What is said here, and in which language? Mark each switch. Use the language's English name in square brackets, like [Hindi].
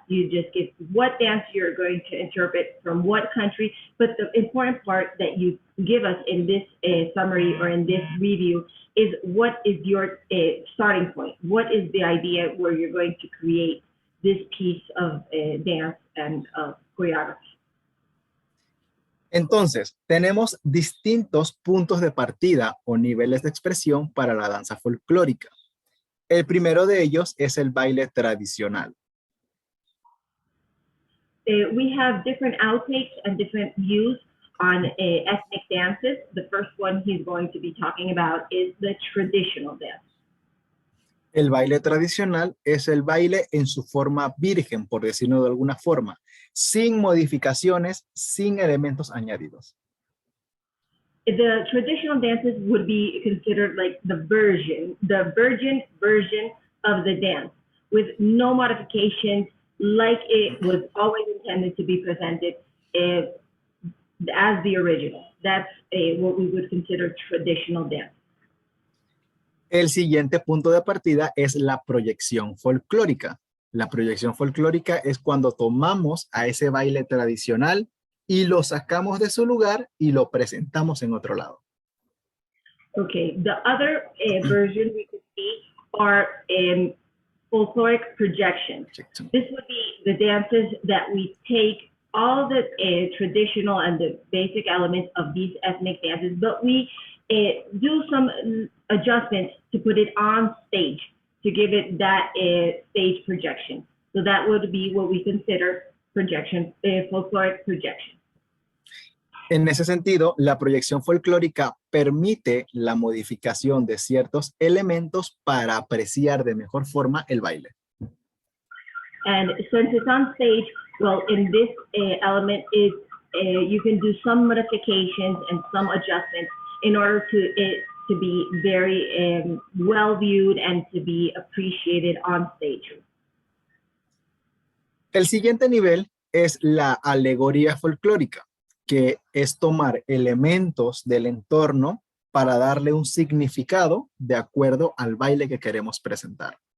[English] You just give what dance you're going to interpret from what country, but the important part that you give us in this summary or in this review is what is your starting point? What is the idea where you're going to create this piece of dance and choreography? [Spanish] Entonces, tenemos distintos puntos de partida o niveles de expresión para la danza folclórica. El primero de ellos es el baile tradicional. [English] We have different outtakes and different views on ethnic dances. The first one he's going to be talking about is the traditional dance. [Spanish] El baile tradicional es el baile en su forma virgen, por decirlo de alguna forma, sin modificaciones, sin elementos añadidos. [English] The traditional dances would be considered like the virgin version of the dance, with no modifications, like it was always intended to be presented as the original. That's what we would consider traditional dance. [Spanish] El siguiente punto de partida es la proyección folclórica. La proyección folclórica es cuando tomamos a ese baile tradicional y lo sacamos de su lugar y lo presentamos en otro lado. [English] Okay, the other version we could see are folkloric projections. This would be the dances that we take all the traditional and the basic elements of these ethnic dances, but we do some adjustments to put it on stage, to give it that stage projection. So that would be what we consider projection, folkloric projection. [Spanish] En ese sentido, la proyección folclórica permite la modificación de ciertos elementos para apreciar de mejor forma el baile. [English] And since it's on stage, well, in this element is you can do some modifications and some adjustments in order to it to be very well viewed and to be appreciated on stage. [Spanish] El siguiente nivel es la alegoría folclórica, que es tomar elementos del entorno para darle un significado de acuerdo al baile que queremos presentar.